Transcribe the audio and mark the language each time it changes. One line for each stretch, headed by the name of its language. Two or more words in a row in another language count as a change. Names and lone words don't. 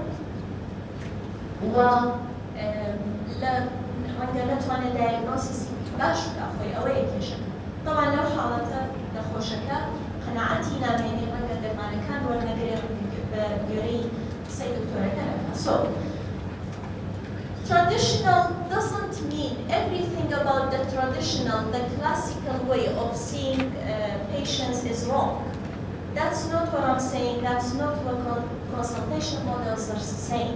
Central Kurdish: و ڕەنگە نەتوانێت دایگنۆسیسی باش بکە خۆی ئەوەیە کێشەکە طبعا لەو حاڵەتە نەخۆشەکە قەناعەتی نامێنێ ڕەنگە دەرمانەکان وەرنەگرێت بە گوێرەی قسەی دکتۆرەکە نەکات.
English: So traditional doesn't mean everything about the traditional, the classical way of seeing patients is wrong. That's not what I'm saying, that's not what consultation models are saying.